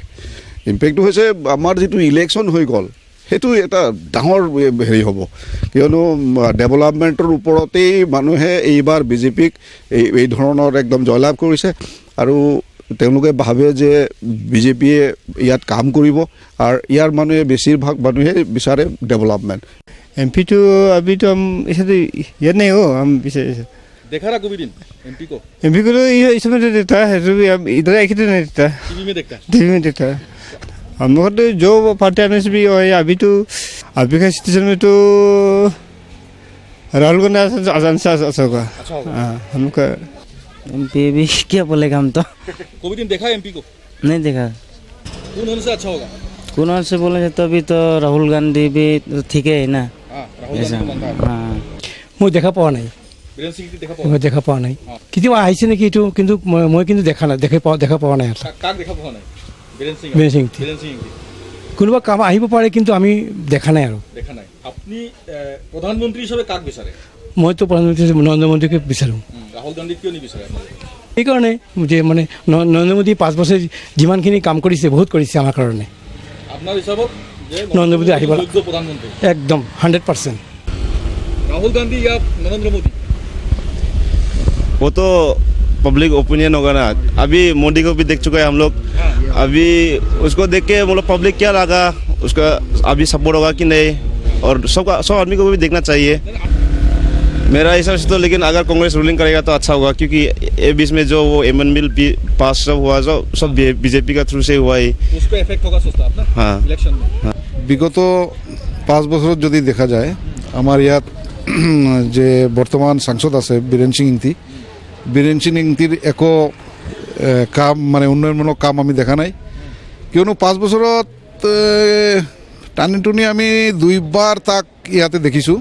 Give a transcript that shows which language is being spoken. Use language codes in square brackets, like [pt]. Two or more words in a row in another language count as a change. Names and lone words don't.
[as] ইম্পেক্টটো হৈছে আমাৰ যিটো ইলেকশ্যন হৈ গ'ল সেইটো এটা ডাঙৰ হেৰি হ'ব, কিয়নো ডেভেলপমেণ্টৰ ওপৰতেই মানুহে এইবাৰ বিজেপিক এই ধৰণৰ একদম জয়লাভ কৰিছে আৰু তেওঁলোকে ভাবে যে বিজেপিয়ে ইয়াত কাম কৰিব আৰু ইয়াৰ মানুহে বেছিভাগ মানুহে বিচাৰে ডেভেলপমেণ্ট। [hi] MP तो अभी तो हम ऐसे तो याद नहीं हो, हम देखा रहा कोई दिन MP को तो इसमें तो देता है, तो अब इधर एक तो नहीं देता, टीवी में देता है। हम लोग तो जो पार्टी आने से भी हो है, अभी का सिचुएशन में तो राहुल गांधी अच्छा होगा। हाँ, हमका MP भी क्या बोलेगा, हम तो कोई दिन देखा MP को? नहीं देखा। कौन से अच्छा होगा? कौन से बोले तो अभी तो राहुल गांधी भी ठीक है ना। हाँ, [as] মই দেখা পোৱা নাই, মই দেখা পোৱা নাই। কেতিয়াবা আহিছে নেকি এইটো, কিন্তু মই কিন্তু দেখা পোৱা নাই। কোনোবা কাম আহিব পাৰে কিন্তু আমি দেখা নাই আৰু। আপুনি প্ৰধানমন্ত্ৰী হিচাপে কাক বিচাৰে? মইতো প্ৰধানমন্ত্ৰী নৰেন্দ্ৰ মোদীকে বিচাৰোঁ। ৰাহুল গান্ধী কিয় নিবিচাৰে? সেইকাৰণে যে মানে নৰেন্দ্ৰ মোদী 5 বছৰ যিমানখিনি কাম কৰিছে বহুত কৰিছে আমাৰ কাৰণে। আপোনাৰ হিচাপত নৰেন্দ্ৰ মোদী আহিব [hi] प्रधानमंत्री एकदम 100%। राहुल गांधी या नरेंद्र मोदी? वो तो [en] public opinion [hi] होगा ना। अभी मोदी को भी देख चुके हैं हम लोग, अभी उसको देख के मतलब पब्लिक क्या लगा, उसका अभी सपोर्ट होगा कि नहीं, और सब आदमी को भी देखना चाहिए मेरा हिसाब से तो। लेकिन अगर कांग्रेस रूलिंग करेगा तो अच्छा होगा, क्योंकि ये बीच में जो वो एमएन बिल पास सब हुआ सब बीजेपी का थ्रू से हुआ ही, उसको इफेक्ट होगा सोचता आप ना? हाँ, इलेक्शन में। हाँ। [as] বিগত 5 বছৰত যদি দেখা যায় আমাৰ ইয়াত যে বৰ্তমান সাংসদ আছে বীৰেন সিং ইংতিৰ একো কাম মানে উন্নয়নমূলক কাম আমি দেখা নাই, কিয়নো 5 বছৰত টানি আমি 2বাৰ তাক ইয়াতে দেখিছোঁ।